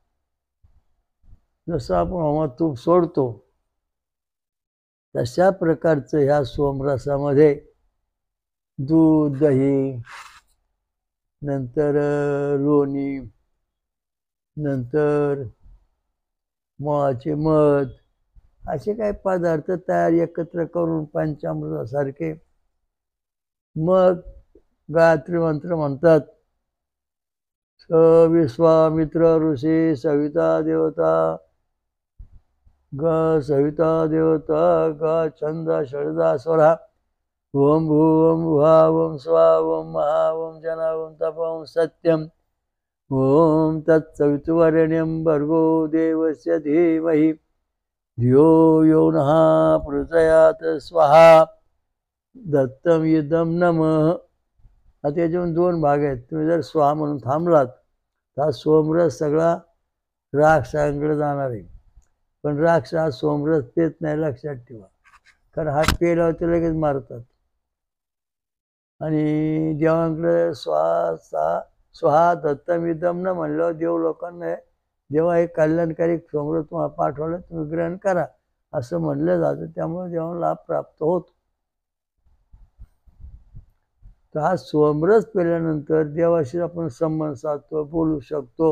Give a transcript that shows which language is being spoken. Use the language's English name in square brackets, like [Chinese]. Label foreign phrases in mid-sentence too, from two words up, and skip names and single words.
[Marathi] जसं आपण होमात तूप सोडतो तशा प्रकारचं ह्या सोमरसामध्ये दूध, दही, नंतर लोणी, नंतर मोळाचे मध, असे काही पदार्थ तयार एकत्र करून पंचामृतासारखे मग गायत्री मंत्र म्हणतात. [Sanskrit] विश्वामित्र ऋषी सविता देवता ग सविता देवता ग छंद षडजा स्वरा ओम भूम भुवा ओम स्वा ओम महा ओम जना ओम तप ओम सत्यम ओम तत्सवितुर्वरेण्यं भर्गो देवस्य धीमहि धियो यो नः प्रचोदयात् स्वाहा दत्तम इदं नमः. [Marathi] आता याच्यातून 2 भाग आहेत. तुम्ही जर स्वाहा म्हणून थांबलात तर सोमरस सगळा राक्षसांकडे जाणार आहे. पण राक्षस हा सोमरस पेत नाही, लक्षात ठेवा. कारण हा पेल्यावर ते लगेच मारतात. आणि देवांकडे [Sanskrit] स्वाहा दत्तम इदम [Marathi] न म्हणल्यावर देव लोकांना देवा हे कल्याणकारी सोमरस तुम्हाला पाठवलं, तुम्ही ग्रहण करा असं म्हणलं जातं. त्यामुळे देवाला लाभ प्राप्त होतो. तर हा सोमरस पेल्यानंतर देवाशी आपण संबंध साधतो, बोलू शकतो.